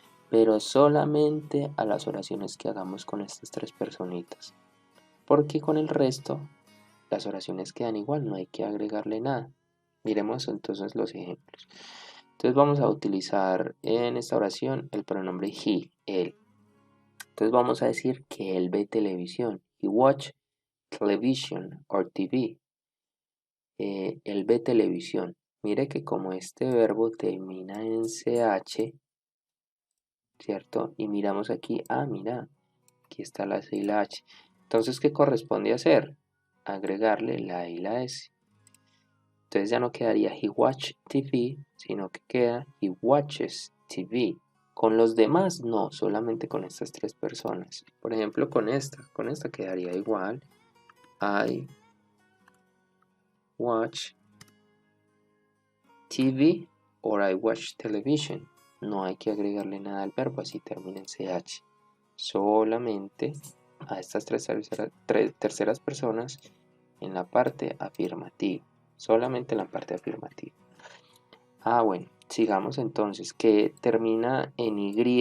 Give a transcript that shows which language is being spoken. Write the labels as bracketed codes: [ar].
[es] Pero solamente a las oraciones que hagamos con estas tres personitas. Porque con el resto, las oraciones quedan igual, no hay que agregarle nada. Miremos entonces los ejemplos. Entonces vamos a utilizar en esta oración el pronombre he, él. Entonces vamos a decir que él ve televisión. [en] He watch television or TV. [es] Él ve televisión. Mire que como este verbo termina en CH, ¿cierto? Y miramos aquí, mira, aquí está la C y la H. Entonces, ¿qué corresponde hacer? Agregarle la I y la S. Entonces ya no quedaría [en] he watch TV, [es] sino que queda [en] he watches TV. [es] Con los demás no, solamente con estas tres personas. Por ejemplo, con esta quedaría igual. [en] I watch TV or I watch television. [es] No hay que agregarle nada al verbo, así termina en CH. Solamente a estas tres terceras personas en la parte afirmativa. Solamente en la parte afirmativa. Bueno, sigamos entonces, que termina en Y.